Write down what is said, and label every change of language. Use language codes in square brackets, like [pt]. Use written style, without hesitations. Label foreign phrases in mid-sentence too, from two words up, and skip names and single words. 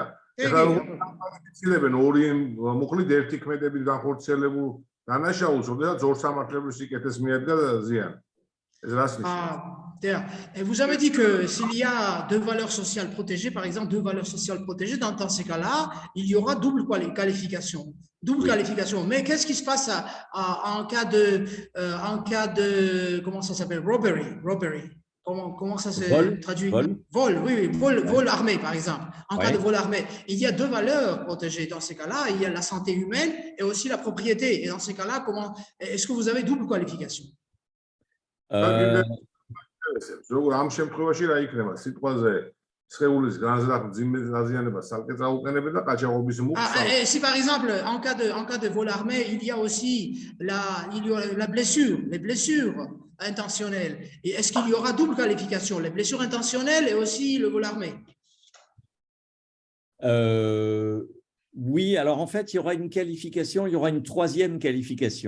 [ka] ეხლა აკვალიფიცირებენ ორი მუხლით ერთი ქმედებით განხორციელებულ დანაშაულს, ოდესაც ორ სამართლებრივ სიკეთეს მიადგა ზიანი. ეს რას ნიშნავს? [fr] Vous avez dit que s'il y a deux valeurs sociales protégées, par exemple deux valeurs sociales protégées, dans ces cas-là, il y aura double qualification. Double qualification. Mais qu'est-ce qui se passe en cas de comment ça s'appelle? Robbery. Comment ça se traduit? Vol, oui, vol armé, par exemple. En cas de vol armé, il y a deux valeurs protégées. Dans ces cas-là, il y a la santé humaine et aussi la propriété. Et dans ces cas-là, est-ce que vous avez double qualification? [ka] როგორ ამ შემთხვევაში რა იქნება? სიტყვაზე სხეულის განზრახ-ძიმეზაზიანება სალკე წაუყენებენ და ყაჩაღობის მუხლს. [fr] Si par exemple, en cas de vol armé, il y a aussi la blessure, les blessures intentionnelles. Et est-ce qu'il y aura double qualification, les blessures intentionnelles et aussi le vol armé? Oui, alors en fait, il y aura une qualification, il y aura une troisième qualification.